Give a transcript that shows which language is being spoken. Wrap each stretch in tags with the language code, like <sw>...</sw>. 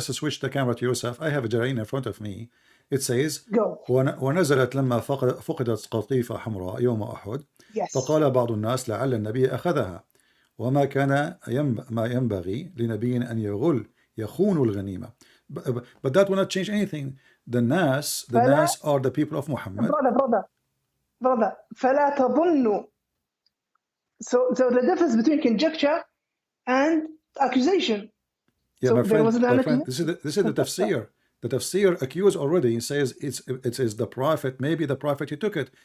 <en>Just to switch the camera to yourself. I have a Jalalain in front of me. It says, Go.</en> <ar>ونزلت لما فقدت قطيفة حمراء يوم أحد.</ar> <en>Yes.</en> <ar>فقال بعض الناس لعل النبي أخذها وما كان ما ينبغي لنبي أن يخون الغنيمة.</ar> <en>But that will not change anything. The Nas are the people of Muhammad.</en> <ar>Brother. فلا تظنوا.</ar> <en>So the difference between conjecture and accusation. Yeah, so my friend, this is the tafsir. The tafsir accused already says it is the prophet. Maybe the prophet he took it.</en>